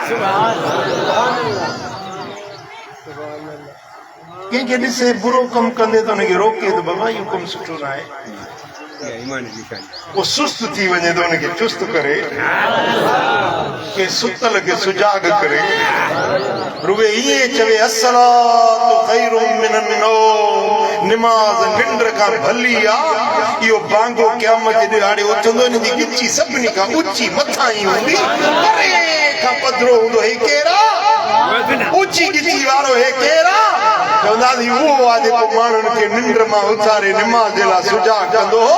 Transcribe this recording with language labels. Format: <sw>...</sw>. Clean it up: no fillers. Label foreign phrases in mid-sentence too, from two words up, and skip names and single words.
<sd>कंहिंखे ॾिसे बुरो कमु कंदे त हुनखे रोके त बाबा इहो कमु सुठो न आहे, वो सुस्त थी वञे त उनखे चुस्त करे, के सुतल खे सुजाग करे, रुगे ईअं चवे</sd> <ar>الصلاة خير من النوم,</ar> <sd>निमाज़ निंड खां भली आहे, इहो बांगो क़यामत जे ॾिहाड़े उथंदो, इन जी गिची सभिनी खां ऊची मथां ई हूंदी, परे खां पधरो हूंदो। हे केरु आहे? ऊची गिची वारो हे केरु आहे? चवंदासीं उहो आहे जेको माण्हुनि खे निंड मां उथारे निमाज़ जे लाइ सुजाग कंदो हो।</sd>